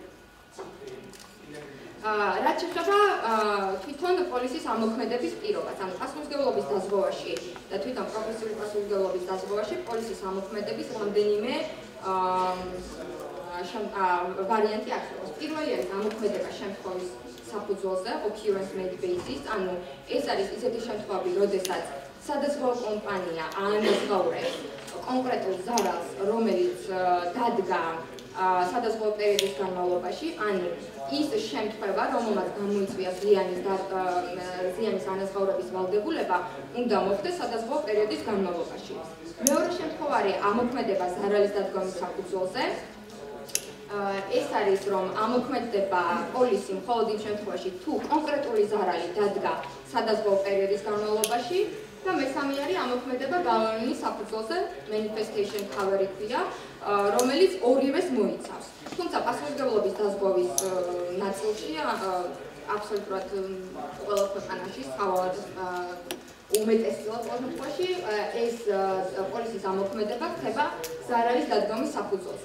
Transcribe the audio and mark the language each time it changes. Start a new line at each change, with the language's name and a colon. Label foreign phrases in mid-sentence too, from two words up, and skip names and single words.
Georgian: რაც შეეხება თვითონ პოლისის ამოქმედების პირობას, ანუ პასუხისმგებლობის დაზღვევაში და თვითონ პროფესიული პასუხისმგებლობის დაზღვევაში პოლისის ამოქმედების რამდენიმე ვარიანტი არსებობს. პირველი არის ამოქმედება შემთხვევის საფუძველზე,
English: occurrence made basis,
Georgian: ანუ ეს არის ისეთი შემთხვევები, როდესაც სადაზღვევო კომპანია აანაზღაურებს კონკრეტულ ზარალს, რომელიც დადგა სადაზღვევო პერიოდის განმავლობაში, ანუ ის შემთხვევა, რომელმაც გამოიწვია ზიანის ანაზღაურების ვალდებულება, უნდა მოხდეს სადაზღვევო პერიოდის განმავლობაში. მეორე შემთხვევა არის ამოქმედება ზარალის დადგომის საფუძველზე. ეს არის, რომ ამოქმედება პოლისი მხოლოდ იმ შემთხვევაში, თუ კონკრეტული ზარალი დადგა სადაზღვევო პერიოდის განმავლობაში და მესამე არის ამოქმედება გავლენის საფუძველზე,
English: manifestation cover-
Georgian: ი ქვია, რომელიც ორივეს მოიცავს. თუმცა პასუხისმგებლობის დაზღვევის ნაწილში აბსოლუტურად ყველა ქვეყანაში სავალად უმეტესად შემთხვევაში ეს პოლისის ამოქმედება ხდება ზარალის დადგომის საფუძველზე.